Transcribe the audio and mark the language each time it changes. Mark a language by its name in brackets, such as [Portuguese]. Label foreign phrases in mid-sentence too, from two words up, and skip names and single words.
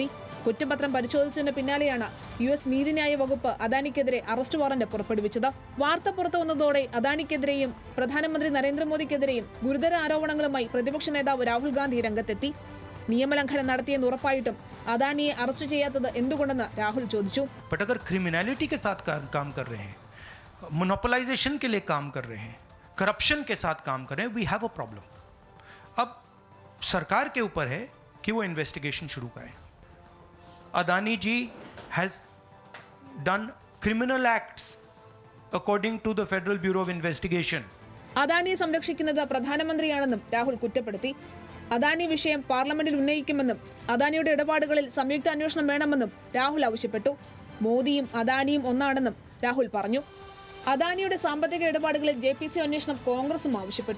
[Malayalam] കുറ്റപത്രം പരിശോധിച്ചതിന് പിന്നാലെയാണ് US നീതിന്യായ വകുപ്പ് അദാനിക്കെതിരെ അറസ്റ്റ് വാറന്റ് പുറപ്പെടുവിച്ചത്. വാർത്ത പുറത്തു വന്നതോടെ അദാനിക്കെതിരെയും പ്രധാനമന്ത്രി നരേന്ദ്രമോദിക്കെതിരെയും ഗുരുതര ആരോപണങ്ങളുമായി പ്രതിപക്ഷ നേതാവ് രാഹുൽ ഗാന്ധി രംഗത്തെത്തി. നിയമലംഘനം നടത്തിയെന്ന് ഉറപ്പായിട്ടും അദാനിയെ അറസ്റ്റ് ചെയ്യാത്തത് എന്തുകൊണ്ടെന്ന് രാഹുൽ ചോദിച്ചു. [Hindi] क्रिमिनलिटी के साथ काम कर रहे हैं, मोनोपोलाइजेशन के लिए काम कर रहे हैं, करप्शन के साथ काम कर रहे हैं, [English] we have a problem. [Hindi] अब सरकार के ऊपर है कि वो इन्वेस्टिगेशन शुरू करें. [English] Adani ji has done criminal acts according to the Federal Bureau of Investigation. [Malayalam] അദാനിയെ സംരക്ഷിക്കുന്നത് പ്രധാനമന്ത്രിയാണെന്നും രാഹുൽ കുറ്റപ്പെടുത്തി. അദാനി വിഷയം പാർലമെന്റിൽ ഉന്നയിക്കുമെന്നും അദാനിയുടെ ഇടപാടുകളിൽ സംയുക്ത അന്വേഷണം വേണമെന്നും രാഹുൽ ആവശ്യപ്പെട്ടു. മോദിയും അദാനിയും ഒന്നാണെന്നും രാഹുൽ പറഞ്ഞു. അദാനിയുടെ സാമ്പത്തിക ഇടപാടുകളിൽ JPC അന്വേഷണം കോൺഗ്രസും ആവശ്യപ്പെട്ടു.